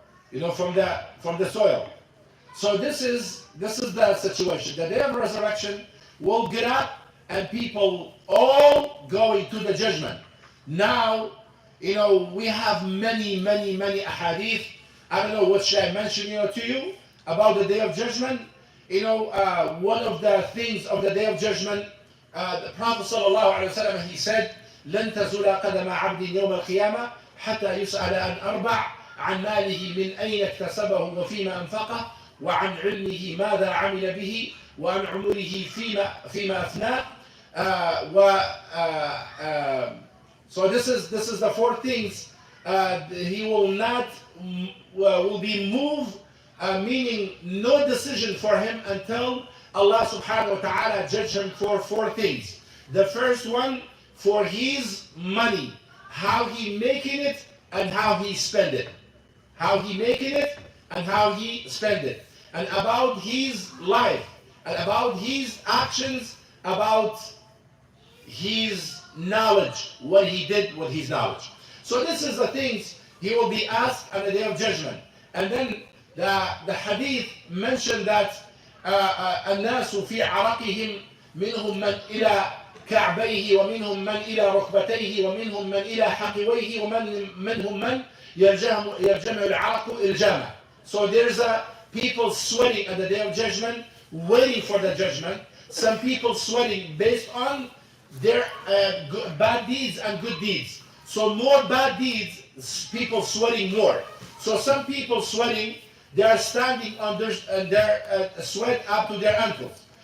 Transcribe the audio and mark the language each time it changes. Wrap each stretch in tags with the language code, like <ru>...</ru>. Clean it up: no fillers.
<en>from the soil. So this is the situation. The day of resurrection will get up and people all going to the judgment. Now, we have many ahadith. I don't know what should I mention, to you about the day of judgment. One of the things of the day of judgment, the Prophet ﷺ, he said,</en> <ar>لن تزول قدم عبد يوم القيامة حتى يسأل عن أربع عن ماله من أين اكتسبه وفيما أنفقه وعن علمه ماذا عمل به وعن عمره فيما أفناه.</ar> <en>So this is the four things. He will be moved, meaning no decision for him until Allah subhanahu wa ta'ala judge him for four things. The first one, for his money, how he making it and how he spend it. How he making it and how he spend it. And about his life, and about his actions, about his knowledge, what he did with his knowledge. So this is the things he will be asked on the day of judgment. And then the hadith mentioned that</en> <ar>الناس في عرقهم منهم من إلى كعبيه ومنهم من إلى ركبتيه ومنهم من إلى حقويه ومنهم من يرجمه العرق الجامع.</ar> <en>So there's people sweating at the day of judgment, waiting for the judgment. Some people sweating based on their bad deeds and good deeds. So more bad deeds, people sweating more. So some people sweating, they are standing on their sweat up to their ankles.</en>